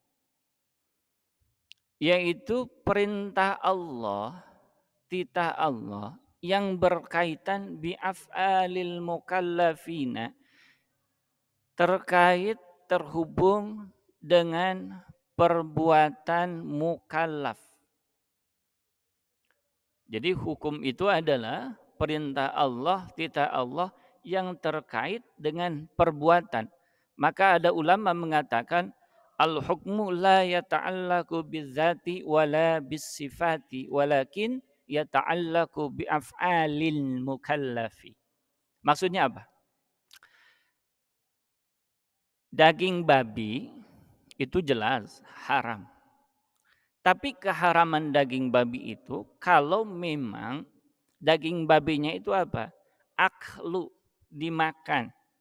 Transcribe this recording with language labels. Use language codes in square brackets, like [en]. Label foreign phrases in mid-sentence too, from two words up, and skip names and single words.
[id] Yaitu perintah Allah, titah Allah yang berkaitan [ar] بأفعال المكلفين, [id] terkait terhubung dengan perbuatan mukallaf. Jadi hukum itu adalah perintah Allah, titah Allah yang terkait dengan perbuatan. Maka ada ulama mengatakan [ar] الحكم لا يتعلق بالذات ولا بالصفات ولكن يتعلق بأفعال المكلف. [id] Maksudnya apa? Daging babi itu jelas haram. Tapi keharaman daging babi itu kalau memang daging babinya itu apa? Aklu, dimakan.